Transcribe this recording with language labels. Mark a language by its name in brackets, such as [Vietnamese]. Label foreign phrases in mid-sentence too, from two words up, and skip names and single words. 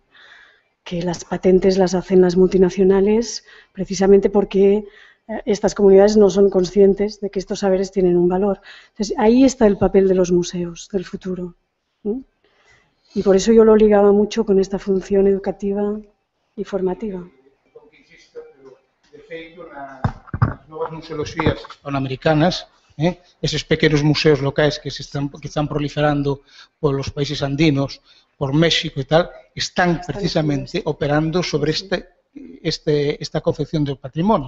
[Spanish] Que las patentes las hacen las multinacionales precisamente porque estas comunidades no son conscientes de que estos saberes tienen un valor. Entonces, ahí está el papel de los museos del futuro, ¿no? Y por eso yo lo ligaba mucho con esta función educativa y formativa. [Galician] De feito, nas novas museoloxías hispanoamericanas, esos pequenos museos locais que están proliferando polos países andinos, por México e tal, están precisamente operando sobre esta concepción do patrimonio.